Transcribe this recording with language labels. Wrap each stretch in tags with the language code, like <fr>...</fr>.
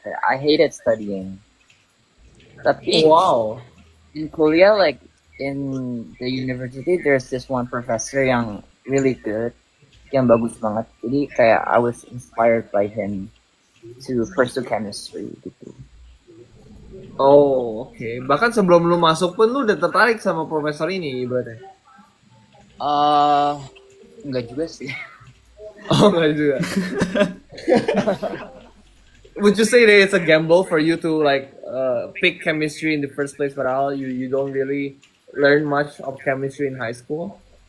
<id>Kayak</id> <en>I hated studying.</en> <id>Tapi Wow. in kuliah,</id> <en>like in the university, there's this one professor</en> <id>yang</id> <en>really good,</en> <id>yang bagus banget. Jadi kayak</id> <en>I was inspired by him to pursue chemistry</en> <id>gitu. Oh, oke. Bahkan sebelum lu masuk pun lu udah tertarik sama profesor ini ibaratnya. Enggak juga sih. Oh, enggak juga.</id> <en>Would you say that it's a gamble for you to like pick chemistry in the first place,</en> <id>padahal</id> <en>you don't really learn much of chemistry in high school?</en>